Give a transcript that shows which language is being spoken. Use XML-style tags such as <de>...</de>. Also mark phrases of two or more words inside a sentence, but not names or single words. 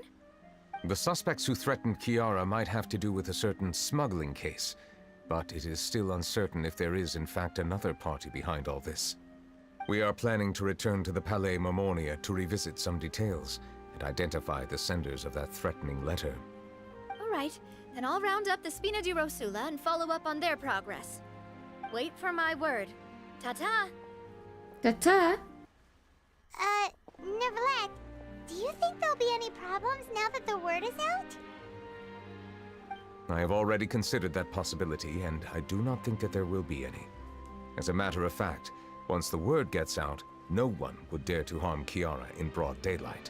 <en>The suspects who threatened Kiara might have to do with a certain smuggling case, but it is still uncertain if there is in fact another party behind all this. We are planning to return to the Palais Marmonia to revisit some details and identify the senders of that threatening letter. All right, then I'll round up the Spina di Rosula and follow up on their progress. Wait for my word. Ta-ta! Ta-ta! Neverlet, do you think there'll be any problems now that the word is out? I have already considered that possibility, and I do not think that there will be any. As a matter of fact, once the word gets out, no one would dare to harm Kiara in broad daylight.</en>